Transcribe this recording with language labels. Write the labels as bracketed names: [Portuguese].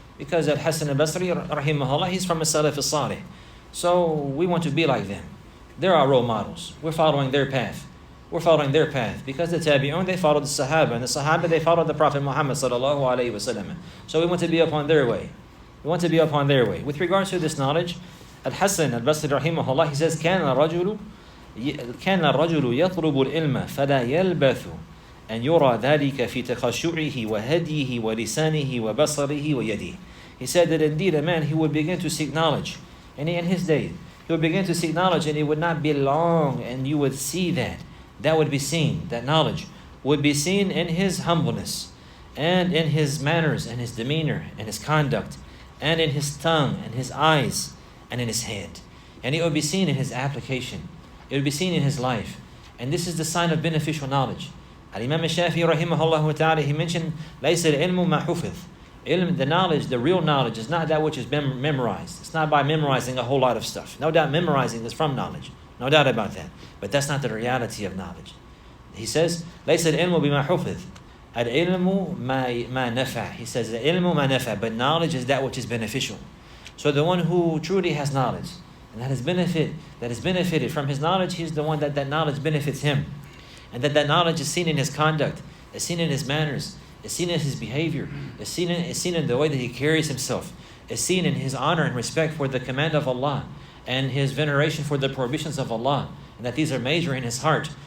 [English] Because Al-Hasan al-Basri, rahimahullah, he's from As-Salafy. So we want to be like them. They're our role models. We're following their path. Because the Tabi'un, they followed the Sahaba. And the Sahaba, they followed the Prophet Muhammad sallallahu alayhi wasallam. So we want to be upon their way. With regards to this knowledge, Al-Hasan al-Basri, rahimahullah, he says, [Arabic] كان الرجل يطلب العلم فلا يلبث أن يرى ذلك في تخشعه وهديه ولسانه وبصره ويده. [English] He said that indeed a man, he would begin to seek knowledge. And in his day, he would begin to seek knowledge, and it would not be long, and you would see that. That would be seen. That knowledge would be seen in his humbleness, and in his manners, and his demeanor, and his conduct, and in his tongue, and his eyes, and in his head. And it would be seen in his application. It would be seen in his life. And this is the sign of beneficial knowledge. Al-Imam al-Shafi'i rahimahullah ta'ala, he mentioned, [Arabic] لَيْسَ الْعِلْمُ مَا حُفِظ. [English] The knowledge, the real knowledge, is not that which is memorized. It's not by memorizing a whole lot of stuff. No doubt memorizing is from knowledge. No doubt about that. But that's not the reality of knowledge. He says, [Arabic] لَيْسَ الْعِلْمُ بِمَا حُفِظ. الْعِلْمُ مَا نَفَعَ. [English] He says, [Arabic] الْعِلْمُ مَا نَفَعَ. [English] But knowledge is that which is beneficial. So the one who truly has knowledge, and that has benefited from his knowledge, he's the one that knowledge benefits him. And that knowledge is seen in his conduct, is seen in his manners, is seen in his behavior, is seen in the way that he carries himself, is seen in his honor and respect for the command of Allah, and his veneration for the prohibitions of Allah, and that these are major in his heart.